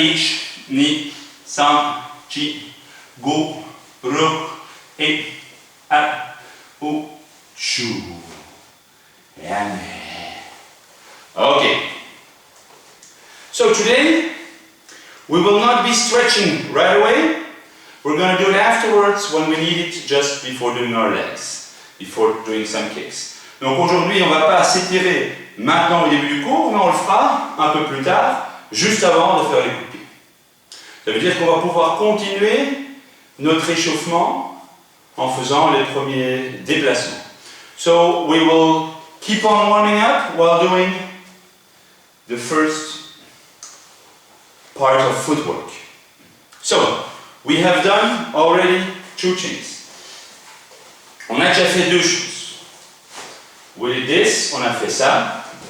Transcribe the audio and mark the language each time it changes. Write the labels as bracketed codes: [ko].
[en] Ich, ni, san, chi, go, rok, I, a, u, chu. Amen. Okay. So today we will not be stretching right away. We're going to do it afterwards when we need it, just before doing our legs, before doing some kicks. [fr] Donc aujourd'hui, on ne va pas s'étirer maintenant au début du cours, mais on le fera un peu plus tard, juste avant de faire les coups de pied. Ça veut dire qu'on va pouvoir continuer notre échauffement en faisant les premiers déplacements. [en] So we will keep on warming up while doing the first part of footwork. So, we have done already 2 chains. [fr] On a déjà fait 2 choses. [en] We did this, [fr] on a fait ça.